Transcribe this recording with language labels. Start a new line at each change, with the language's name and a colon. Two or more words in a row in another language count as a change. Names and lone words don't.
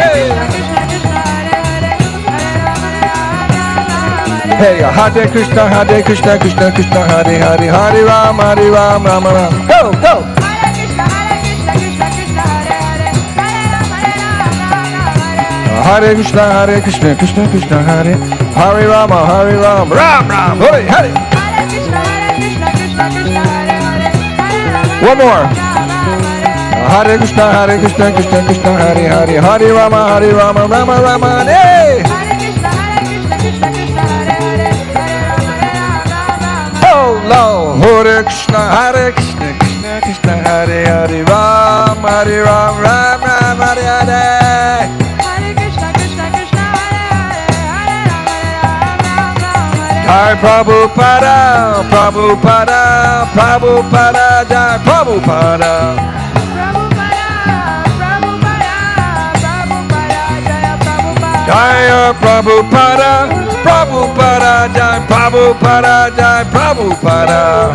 Sanskrit: Hey, Hare Krishna, Krishna Krishna, Hare Hare, Hare Ram, Ram Ram.
English: Go, go.
Sanskrit: Hare Krishna, Krishna Krishna, Hare Hare Rama, Hare Ram, Ram Ram. Hare Hare.
English: One more.
Sanskrit: Hare Krishna, Krishna Krishna, Hare Hare, Hare Rama, Rama Rama. Hey.
English: Oh Lord,
Sanskrit: Hare Krishna, Krishna Krishna, Hare Hare, Ram, Ram Ram, Hare Hare. Jai Prabhupada, Prabhupada, Prabhupada, Jai Prabhupada. Jai Prabhupada, Prabhupada, Jai Prabhupada, Jai Prabhupada.